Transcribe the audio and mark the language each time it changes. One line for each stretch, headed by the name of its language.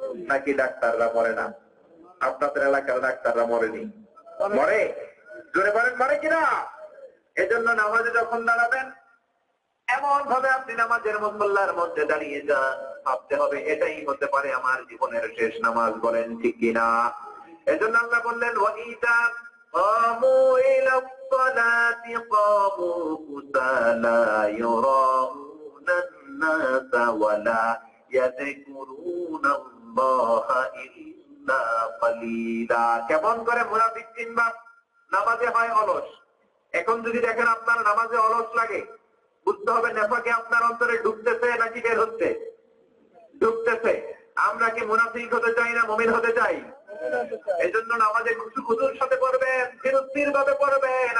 Bangla: নাকি ডাক্তাররা মরে না? আপনাদের এলাকার ডাক্তাররা মরেনি? মরে? জোরে বলেন মরে কিনা? এজন্য নামাজে যখন দাঁড়াবেন এমন ভাবে আপনি নামাজের মুসল্লার মধ্যে দাঁড়িয়ে যান, ভাবতে হবে এটাই হতে পারে আমার জীবনের শেষ নামাজ। বলেন ঠিক কিনা? এজন্য আল্লাহ বললেন
Arabic: ওয়াইদা কামু ইলা الصلاة قاموا كسالى يراءون الناس ولا يذكرون الله إلا قليلا।
Bangla: কেমন করে মুনাফিক চিনবা? নামাজে হয় অলস। এখন যদি দেখেন আপনার নামাজে অলস লাগে, বুঝতে হবে নেফাকে আপনার অন্তরে ঢুকতেছে নাকি বের হচ্ছে? ঢুকতেছে। আমরা কি মুনাফিক হতে চাই না মুমিন হতে চাই? এজন্য নামাজে খুশুর সাথে পড়বেন, স্থির ভাবে পড়বেন।